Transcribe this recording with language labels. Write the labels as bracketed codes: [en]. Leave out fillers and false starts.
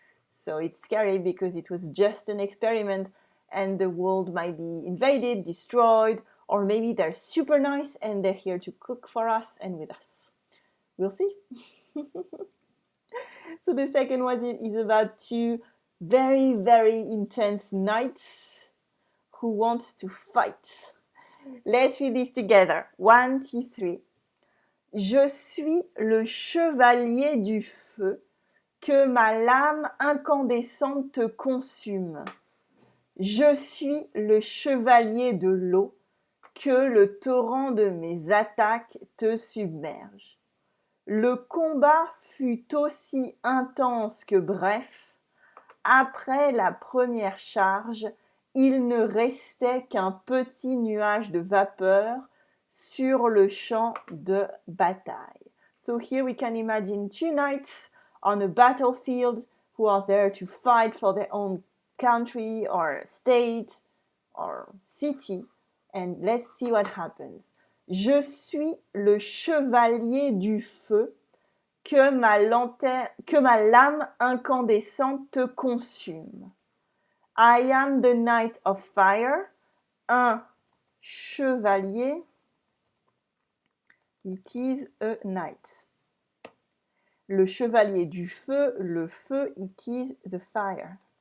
[en] So it's scary because it was just an experiment, and the world might be invaded, destroyed, or maybe they're super nice and they're here to cook for us and with us. We'll see. So the second one is about two very, very intense knights who want to fight. Let's read this together. 1, 2, 3. [fr] Je suis le chevalier du feu, que ma lame incandescente te consume. Je suis le chevalier de l'eau, que le torrent de mes attaques te submerge. Le combat fut aussi intense que bref. Après la première charge, il ne restait qu'un petit nuage de vapeur sur le champ de bataille. [en] So here we can imagine two knights on a battlefield who are there to fight for their own country or state or city. And let's see what happens. [fr] Je suis le chevalier du feu, que ma lame incandescente te consume. [en] I am the knight of fire, [fr] un chevalier, it is a knight. Le chevalier du feu, le feu, [en] it is the fire.